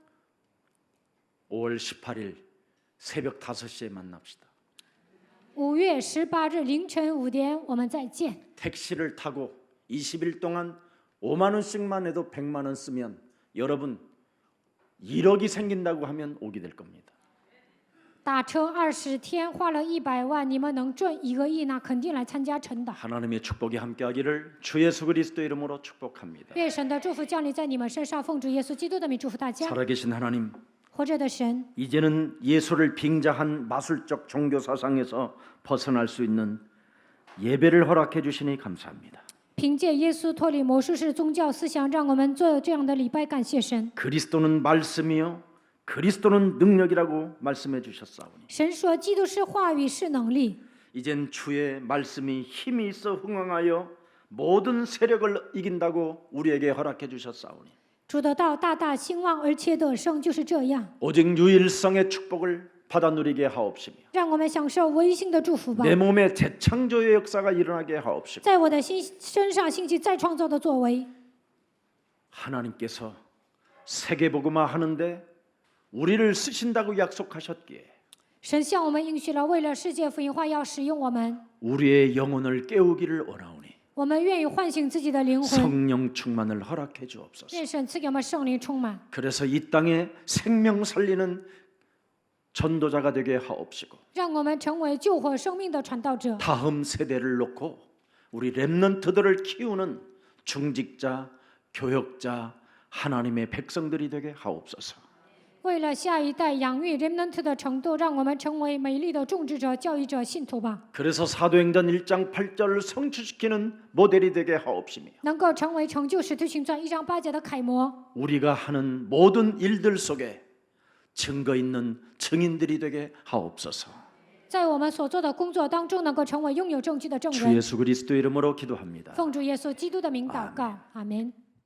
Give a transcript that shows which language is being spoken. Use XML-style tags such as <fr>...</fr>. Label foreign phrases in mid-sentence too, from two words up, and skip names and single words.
<ko>5월 18일 새벽 5시에 만납시다.</ko> <zh>5 月18日凌晨5点，我们再见。</zh> <ko>택시를 타고 20일 동안 5만 원씩만 해도 100만 원 쓰면 여러분 1억이 생긴다고 하면 오게 될 겁니다.</ko> <zh>打车20天花了100万，你们能赚1个亿，那肯定来参加晨祷。</zh> <ko>하나님의 축복이 함께하기를 주 예수 그리스도 이름으로 축복합니다.</ko> <zh>愿神的祝福降临在你们身上，奉主耶稣基督的名祝福大家。</zh> <ko>살아계신 하나님,</ko> <zh>活着的神，</zh> <ko>이제는 예수를 빙자한 마술적 종교 사상에서 벗어날 수 있는 예배를 허락해 주시니 감사합니다.</ko> <zh>凭借耶稣脱离魔术式宗教思想，让我们做这样的礼拜，感谢神。</zh> <ko>그리스도는 말씀이요 그리스도는 능력이라고 말씀해 주셨사오니</ko> <zh>神说，基督是话语，是能力。</zh> <ko>이젠 주의 말씀이 힘이 있어 흥왕하여 모든 세력을 이긴다고 우리에게 허락해 주셨사오니</ko> <zh>主的道大大兴旺，而且得胜，就是这样。</zh> <ko>오직 유일성의 축복을 받아 누리게 하옵시며</ko> <zh>让我们享受唯一性的祝福吧，</zh> <ko>내 몸에 재창조의 역사가 일어나게 하옵시며</ko> <zh>在我的身上兴起再创造的作为。</zh> <ko>하나님께서 세계복음화 하는데 우리를 쓰신다고 약속하셨기에</ko> <zh>神向我们应许了，为了世界福音化要使用我们，</zh> <ko>우리의 영혼을 깨우기를 원하오니</ko> <zh>我们愿意唤醒自己的灵魂，</zh> <ko>성령 충만을 허락해 주옵소서.</ko> <zh>愿神赐给我们圣灵充满，</zh> <ko>그래서 이 땅에 생명 살리는 전도자가 되게 하옵시고</ko> <zh>让我们成为救活生命的传道者。</zh> <ko>다음 세대를 놓고 우리 렘넌트들을 키우는 중직자, 교역자, 하나님의 백성들이 되게 하옵소서.</ko> <zh>为了下一代养育 remnant 的程度，让我们成为美丽的种植者、教育者、信徒吧。</zh> <ko>그래서 사도행전 1장 8절을 성취시키는 모델이 되게 하옵시며</ko> <zh>能够成为成就使徒行传1章8节的楷模。</zh> <ko>우리가 하는 모든 일들 속에 증거 있는 증인들이 되게 하옵소서.</ko> <zh>在我们所做的工作当中，能够成为拥有证据的证</zh> <ko>주</ko> <zh>人。</zh> <ko>예수 그리스도 이름으로 기도합니다.</ko> <zh>奉主耶稣基督的名祷告，阿门。</zh>